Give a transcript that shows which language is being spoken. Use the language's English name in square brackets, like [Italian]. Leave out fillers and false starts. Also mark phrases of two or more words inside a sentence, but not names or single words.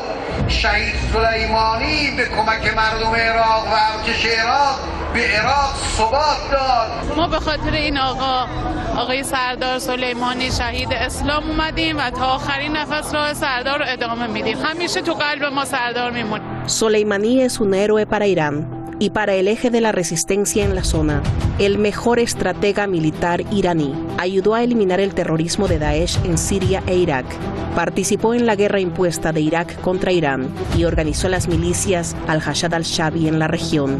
[Persian] شهید سلیمانی به کمک مردم عراق و ارتش عراق به عراق ثبات داد. ما به خاطر این آقای سردار سلیمانی شهید اسلام اومدیم و تا آخرین نفس راه سردار رو ادامه میدیم. همیشه تو قلب ما سردار میمونه. [Spanish] Soleimani es un héroe para Irán y para el eje de la resistencia en la zona. El mejor estratega militar iraní. Ayudó a eliminar el terrorismo de Daesh en Siria e Irak. Participó en la guerra impuesta de Irak contra Irán y organizó las milicias Al-Ashad al-Shabi en la región.